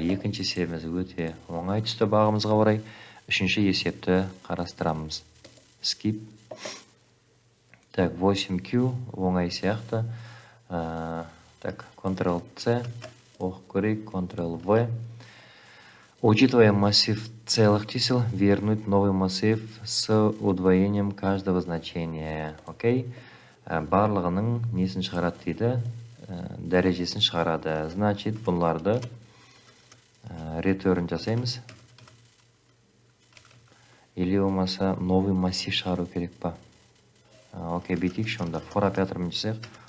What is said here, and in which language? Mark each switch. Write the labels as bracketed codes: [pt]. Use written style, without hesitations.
[kk] Екінші есебіміз өте оңай түсті бағымызға орай. Үшінші есепті қарастырамыз. Skip. Так, 8Q оңай сияқты. Так, Ctrl-C, көрейік, Ctrl-V. [ru] Учитывая массив целых чисел, вернуть новый массив с удвоением каждого значения. Окей? [kk] Барлығының несін шығарады дейді? Дәрежесін шығарады. Значит, бұларды return жасаймыз. Или болмаса новый массив шығару керек па? Окей, бүйтейікші онда. For операторымен жасайық.